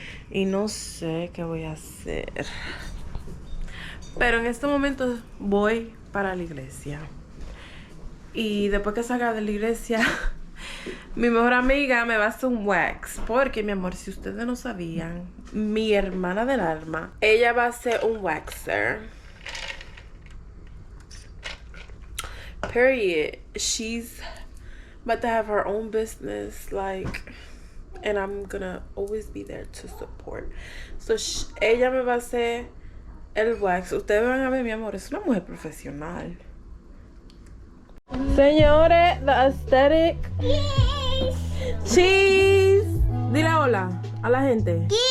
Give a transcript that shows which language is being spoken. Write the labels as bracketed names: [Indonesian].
[Spanish] y no sé qué voy a hacer. Pero en este momento voy para la iglesia. Y después que salga de la iglesia, mi mejor amiga me va a hacer un wax. Porque, mi amor, si ustedes no sabían, mi hermana del alma, ella va a ser un waxer. [English] Period. She's about to have her own business, like, and I'm gonna always be there to support. [Spanish] So ella me va a hacer el wax. Ustedes van a ver, mi amor, es una mujer profesional. Señores, [English] the aesthetic. Cheese. [Spanish] Dile hola a la gente.